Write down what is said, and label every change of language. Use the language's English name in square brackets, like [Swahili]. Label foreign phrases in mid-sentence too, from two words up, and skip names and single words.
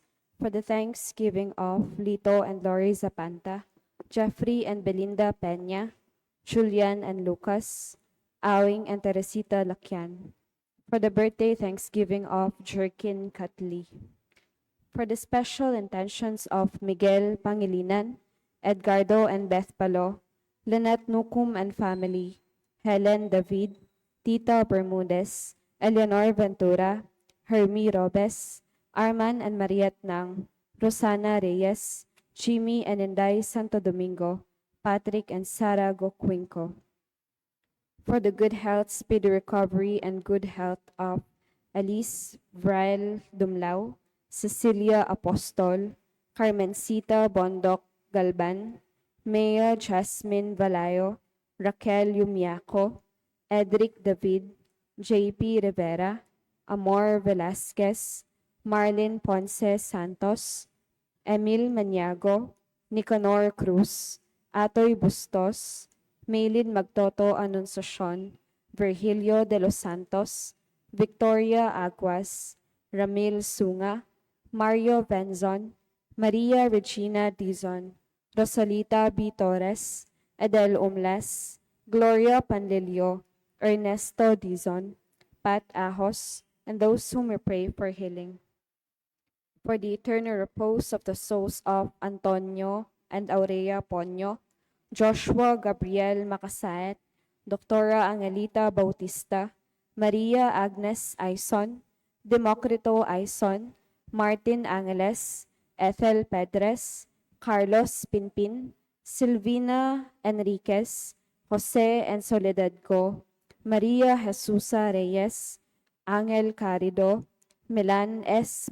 [English] For the thanksgiving of Lito and Lori Zapanta, Jeffrey and Belinda Peña, Julian and Lucas, Awing and Teresita Lakyan. For the birthday thanksgiving of Jerkin Katli. For the special intentions of Miguel Pangilinan, Edgardo and Beth Palo, Lynette Nukum and family, Helen David, Tita Bermudez, Eleanor Ventura, Hermie Robes, Arman and Mariette Nang, Rosana Reyes, Jimmy and Inday Santo Domingo, Patrick and Sara Goquinco. For the good health, speedy recovery, and good health of Alice Vrael Dumlao, Cecilia Apostol, Carmencita Bondok Galban, Maya Jasmine Valayo, Raquel Yumiaco, Edric David, JP Rivera, Amor Velasquez, Marlene Ponce Santos, Emil Maniago, Nicanor Cruz, Atoy Bustos, Maylin Magtoto Anunciacion, Virgilio de los Santos, Victoria Aguas, Ramil Sunga, Mario Benzon, Maria Regina Dizon, Rosalita B. Torres, Adel Umlas, Gloria Panlilio, Ernesto Dizon, Pat Ahos, and those whom we pray for healing. For the eternal repose of the souls of Antonio and Aurea Ponyo, Joshua Gabriel Macasaet, Doctora Angelita Bautista, Maria Agnes Aison, Democrito Aison, Martin Angeles, Ethel Pedres, Carlos Pinpin, Silvina Enriquez, Jose and Soledad Go, Maria Jesusa Reyes, Angel Carido, Milan S.